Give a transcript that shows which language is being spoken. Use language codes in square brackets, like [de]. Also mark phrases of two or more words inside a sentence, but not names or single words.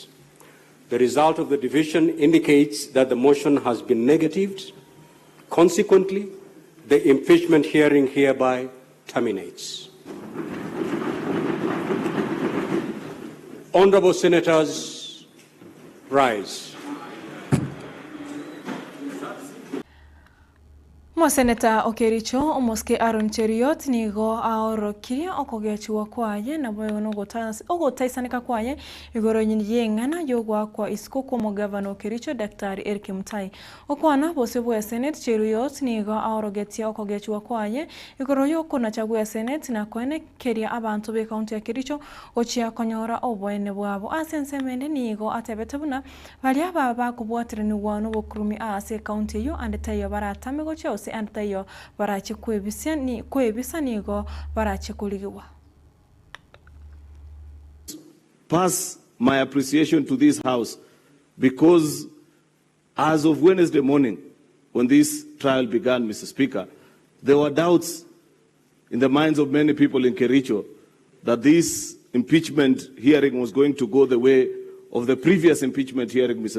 [en] The result of the division indicates that the motion has been negatived. Consequently, the impeachment hearing hereby terminates. Honorable senators, rise. [guz] Moseneta Okericho omoske Aaron Cheriot nigo aorokirie okogechwa kwaye na boyo no ogotaisanika kwaye igoro nyinyi ngana yogwa kwa iskuko mo governor Okericho Dr. Eric Mutai okwana bose bwa Senate Cheriot nigo aorogetia okogechwa kwaye igoro yoko na chagua Senate na kwene keria abantu be county ya Kericho ochia konyora obwene bwabo asensemende nigo atebetebuna bali aba kubwatire ni wano bokrumi ase county yo andetayo baratame gochose andetayo barache kwebisa nigo barache kuligiwa. [en] Pass my appreciation to this house because as of Wednesday morning when this trial began, Mr. Speaker, there were doubts in the minds of many people in Kericho that this impeachment hearing was going to go the way of the previous impeachment hearing, Mr.